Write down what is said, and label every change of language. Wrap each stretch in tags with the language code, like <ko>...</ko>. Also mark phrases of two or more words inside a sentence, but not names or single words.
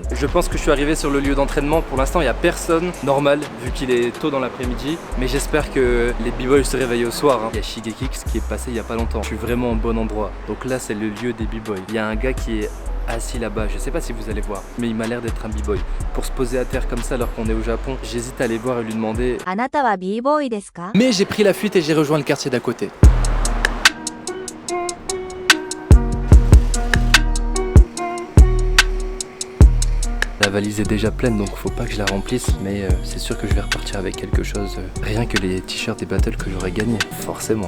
<fr>Je pense que je suis arrivé sur le lieu d'entraînement. Pour l'instant, il n'y a personne normal vu qu'il est tôt dans l'après-midi. Mais j'espère que les b-boys se réveillent au soir. Il y a Shigekix qui est passé il n'y a pas longtemps. Je suis vraiment au bon endroit. Donc là, c'est le lieu des b-boys. Il y a un gars qui est assis là-bas, je sais pas si vous allez voir, mais il m'a l'air d'être un b-boy. Pour se poser à terre comme ça alors qu'on est au Japon, j'hésite à aller voir et lui demander.</fr> <ja>あなたは B-boy ですか?</ja> <fr>Mais j'ai pris la fuite et j'ai rejoint le quartier d'à côté. La valise est déjà pleine donc faut pas que je la remplisse, mais c'est sûr que je vais repartir avec quelque chose, rien que les t-shirts des battles que j'aurais gagné, forcément.</fr>